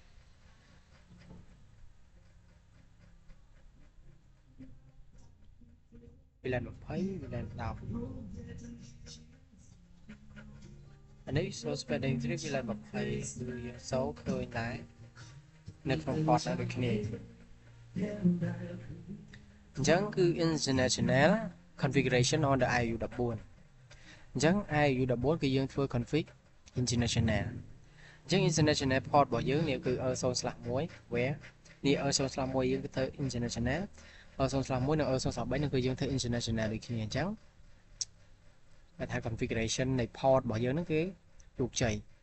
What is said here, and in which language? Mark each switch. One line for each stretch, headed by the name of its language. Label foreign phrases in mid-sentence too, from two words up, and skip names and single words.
Khmer: VLAN 20 VLAN 10 អានេះ
English: show spanning tree VLAN 20
Khmer: គឺយើងសូវឃើញដែរនៅក្នុង port ដែរដូចគ្នា អញ្ចឹងគឺ
English: international configuration on the IU 14
Khmer: អញ្ចឹង IU 14គឺយើងធ្វើ
English: config international
Khmer: អញ្ចឹង
English: international port
Khmer: របស់យើងនេះគឺ E0/1 where នេះ E0/1 យើងគឺធ្វើ international E0/1 និង E0/3 នឹងគឺយើងធ្វើ international ដូចគ្នាអញ្ចឹងគេថា configuration នៃ port របស់យើងហ្នឹងគឺជោគជ័យ